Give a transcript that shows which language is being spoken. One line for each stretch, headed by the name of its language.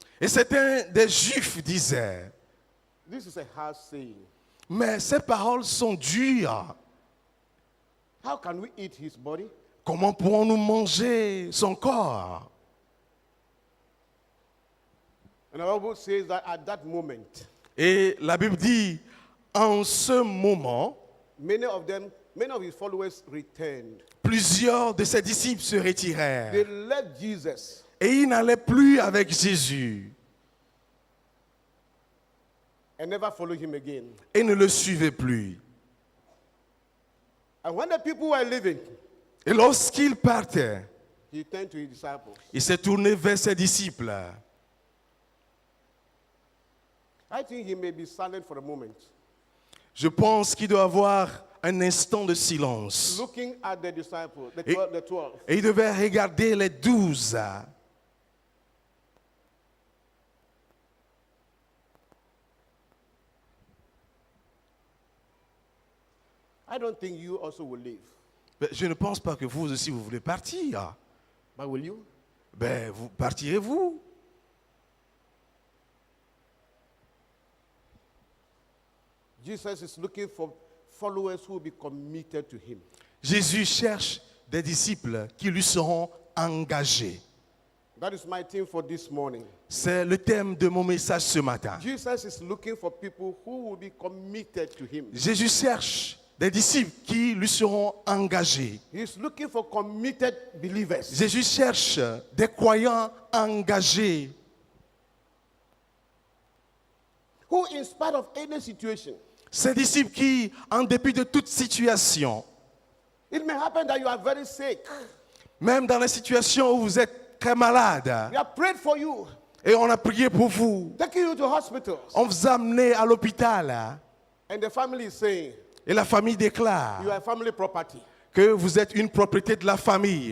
French: Et certains des Juifs disaient,
English: this is a hard saying.
French: mais ces paroles sont dures.
English: How can we eat his body?
French: Comment pourrons-nous manger son corps?
English: And the Bible says that at that moment,
French: Et la Bible dit, en ce moment,
English: many of his followers returned.
French: plusieurs de ses disciples se retirèrent.
English: They left Jesus
French: Et ils n'allaient plus avec Jésus
English: and never followed him again.
French: et ne le suivaient plus.
English: And when the people were leaving,
French: Et lorsqu'il partait,
English: he turned to his disciples.
French: il s'est tourné vers ses disciples.
English: I think he may be silent for a moment,
French: Je pense qu'il doit avoir un instant de silence.
English: looking at the disciples, the
French: Et-
English: 12. The 12.
French: Et il devait regarder les 12.
English: I don't think you also will leave.
French: Mais je ne pense pas que vous aussi vous voulez partir.
English: But will you?
French: Vous partirez-vous?
English: Jesus is looking for followers who will be committed to him.
French: Jésus cherche des disciples qui lui seront engagés.
English: That is my theme for this morning.
French: C'est le thème de mon message ce matin.
English: Jesus is looking for people who will be committed to him.
French: Jésus cherche des disciples qui lui seront engagés.
English: He's looking for committed believers.
French: Jésus cherche des croyants engagés
English: Who, in spite of any situation,
French: ces disciples qui, en dépit de toute situation,
English: it may happen that you are very sick.
French: même dans les situations où vous êtes très malade,
English: We have prayed for you,
French: et on a prié pour vous,
English: taking you to hospitals,
French: on vous a amené à l'hôpital,
English: and the family is saying,
French: et la famille déclare
English: you are family property.
French: que vous êtes une propriété de la famille.